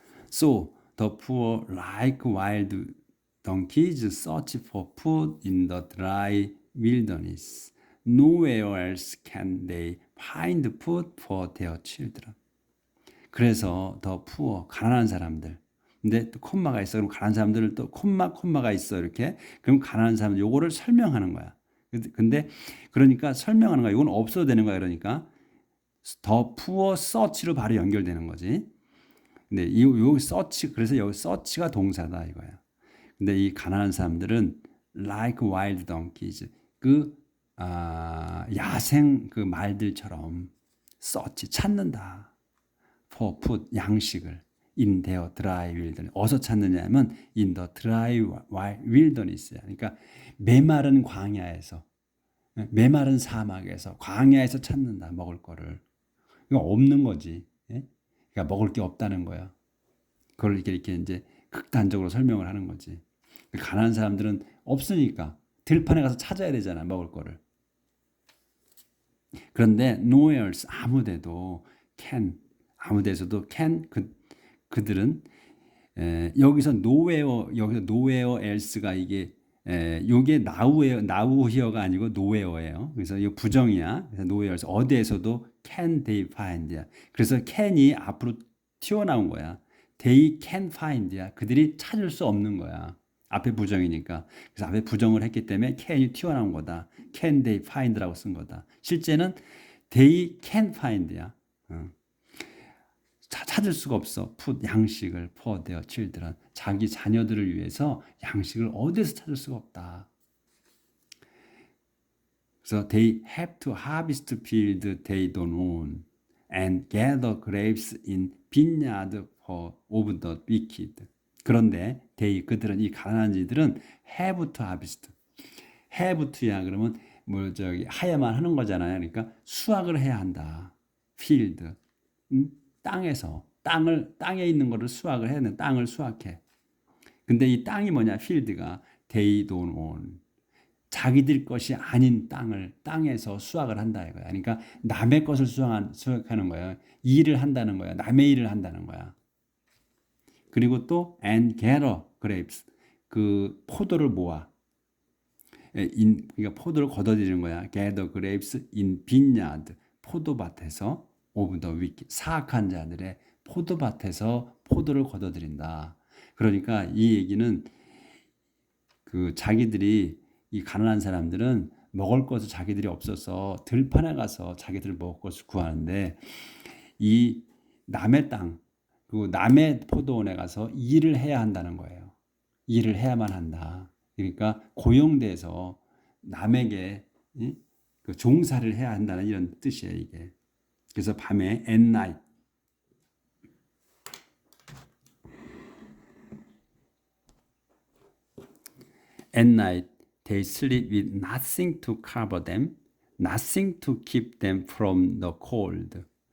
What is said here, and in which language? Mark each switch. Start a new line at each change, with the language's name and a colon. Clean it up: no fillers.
English: So, the poor like wild donkeys search for food in the dry wilderness. Nowhere else can they find food for their children.
Korean: 그래서
English: the poor,
Korean: 가난한 사람들. 근데 또 콤마가 있어. 그럼 가난한 사람들을 또 콤마가 있어. 이렇게. 그럼 가난한 사람들 요거를 설명하는 거야. 근데 그러니까 설명하는 거야. 이건 없어도 되는 거야. 그러니까 더 푸어 서치로 바로 연결되는 거지. 근데 이 서치 그래서 여기 서치가 동사다 이거야. 근데 이 가난한 사람들은
English: like wild donkeys
Korean: 그 야생 그 말들처럼 서치 찾는다.
English: for food
Korean: 양식을
English: in their dry wilderness.
Korean: 어디서 찾느냐면
English: in the dry wilderness야.
Korean: 그러니까 메마른 광야에서, 메마른 사막에서, 광야에서 찾는다. 먹을 거를. 이거 없는 거지. 그러니까 먹을 게 없다는 거야. 그걸 이렇게 이제 극단적으로 설명을 하는 거지. 가난한 사람들은 없으니까 들판에 가서 찾아야 되잖아, 먹을 거를. 그런데
English: nowhere else,
Korean: 아무데도 can, 아무데서도 can, 그들은 여기서 nowhere else가 이게 요게 now here가 아니고 nowhere예요. 그래서 이 부정이야.
English: 그래서 nowhere else,
Korean: 어디에서도
English: can they find야.
Korean: 그래서 can이 앞으로 튀어나온 거야.
English: they can find야.
Korean: 그들이 찾을 수 없는 거야. 앞에 부정이니까. 그래서 앞에 부정을 했기 때문에 can이 튀어나온 거다. can they find라고 쓴 거다. 실제는
English: they can find야.
Korean: 찾을 수가 없어.
English: put,
Korean: 양식을
English: for their children.
Korean: 자기 자녀들을 위해서 양식을 어디서 찾을 수가 없다. 그래서
English: they have to harvest field they don't own and gather grapes in vineyard of the wicked.
Korean: 그런데 그들은, 이 가난한 이들은
English: have to harvest. have to
Korean: 야 그러면 하야만 하는 거잖아요. 그러니까 수확을 해야 한다.
English: field.
Korean: 땅에서 땅에 있는 거를 수확을 해야 돼. 땅을 수확해. 근데 이 땅이 뭐냐?
English: 필드가 they don't own.
Korean: 자기들 것이 아닌 땅에서 수확을 한다 이거야. 그러니까 남의 것을 수확하는 거야. 일을 한다는 거야. 남의 일을 한다는 거야. 그리고 또
English: and gather grapes.
Korean: 그 포도를 모아. 그러니까 포도를 걷어들이는 거야.
English: gather grapes in vineyard.
Korean: 포도밭에서
English: of the wicked.
Korean: 사악한 자들의 포도밭에서 포도를 걷어들인다. 그러니까 이 얘기는 자기들이, 이 가난한 사람들은 먹을 것을 자기들이 없어서 들판에 가서 자기들 먹을 것을 구하는데, 이 남의 땅, 그리고 남의 포도원에 가서 일을 해야 한다는 거예요. 일을 해야만 한다. 그러니까 고용돼서 남에게 종사를 해야 한다는 이런 뜻이에요, 이게. 그래서 밤에
English: at night, they sleep with nothing to cover them, nothing to keep them from the cold.